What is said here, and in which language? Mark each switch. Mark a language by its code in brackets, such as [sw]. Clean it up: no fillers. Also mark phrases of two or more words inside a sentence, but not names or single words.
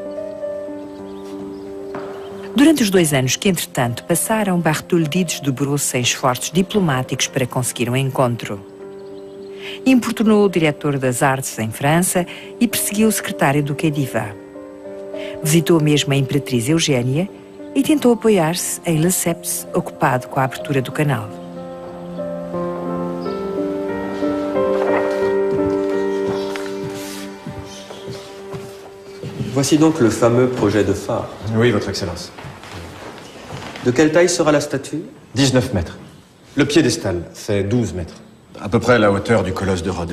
[pt] Durante os 2 anos que, entretanto, passaram, Bartholdi desdobrou-se em esforços diplomáticos para conseguir um encontro. Importunou o diretor das artes em França e perseguiu o secretário do Khedive. Visitou mesmo a imperatriz Eugénia e tentou apoiar-se em Lesseps, ocupado com a abertura do canal. [fr] Voici donc le fameux projet de phare. Oui, Votre Excellence. De quelle taille sera la statue? 19 mètres. Le piédestal fait 12 mètres. À peu près la hauteur du colosse de Rhodes.